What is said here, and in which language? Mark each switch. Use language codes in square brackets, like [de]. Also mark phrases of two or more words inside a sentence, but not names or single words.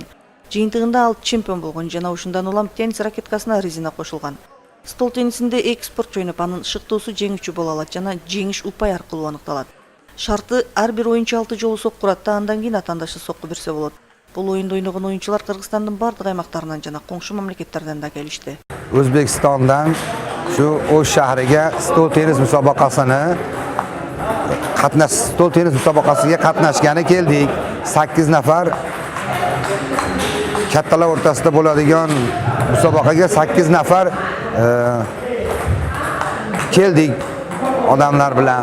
[ky] Жыйынтыгында ал чемпион болгон жана ушундан улам теннис ракеткасына резина кошулган. Стол теннисинде эки спортчу ойноп, анын шыктуусу жеңүүчү боло алат жана жеңиш упай аркылуу аныкталат. Шарты ар бир оюнчу 6 жолу сокку урат, андан кийин атаандашы сокку берсе болот. Бул оюнду ойногон оюнчулар Кыргызстандын бардык аймактарынан жана коңшу мамлекеттерден да келишти. [uz] O'zbekistondan shu O'sh shahriga stol tennis musobaqasini stol tennis musobaqasiga qatnashgani keldik. 8 nafar kattalar o'rtasida bo'ladigan musobaqaga 8 nafar keldik odamlar bilan.